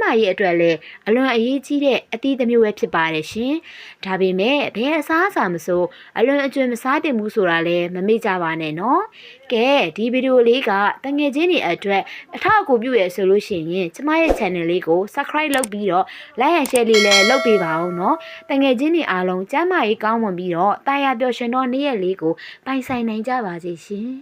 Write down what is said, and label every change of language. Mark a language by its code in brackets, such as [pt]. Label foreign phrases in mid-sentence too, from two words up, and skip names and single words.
[my] မာရေးအတွက်လည်းအလွန်အရေးကြီးတဲ့အသီးတစ်မျိုးပဲဖြစ်ပါတယ်ရှင်။ဒါပေမဲ့ဘယ်အစားအစာမဆိုအလွန်အကျွံမစားသင့်ဘူးဆိုတာလည်းမမေ့ကြပါနဲ့နော်။ကဲဒီဗီဒီယိုလေးကတငယ်ချင်းတွေအတွက်အထောက်အကူပြုရဆိုလို့ရှိရင်ကျမရဲ့ channel လေးကို subscribe လုပ်ပြီးတော့ [en] like and share [my] လေးလည်းလုပ်ပေးပါဦးနော်တငယ်ချင်းတွေအားလုံးကျန်းမာရေးကောင်းမွန်ပြီးတော့တာယာပျော်ရွှင်တော့နေ့ရက်လေးကိုပိုင်ဆိုင်နိုင်ကြပါစေရှင်